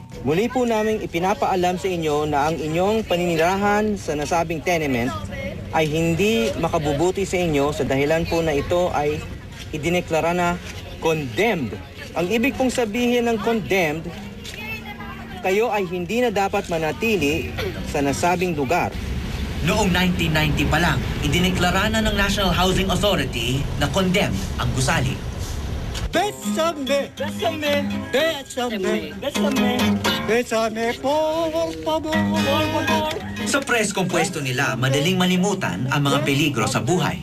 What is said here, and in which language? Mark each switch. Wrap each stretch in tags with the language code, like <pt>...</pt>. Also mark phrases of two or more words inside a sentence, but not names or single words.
<tl>Muli po naming ipinapaalam sa inyo na ang inyong paninirahan sa nasabing tenement ay hindi makabubuti sa inyo sa dahilan po na ito ay idineklara na condemned. Ang ibig pong sabihin ng condemned, kayo ay hindi na dapat manatili sa nasabing lugar. Noong 1990 pa lang, idineklara na ng National Housing Authority na condemned ang gusali.</tl> <es>Bésame, bésame, bésame, bésame, bésame, por favor, por favor.</es> <tl>Sa preskong pwesto nila, madaling malimutan ang mga peligro sa buhay.</tl>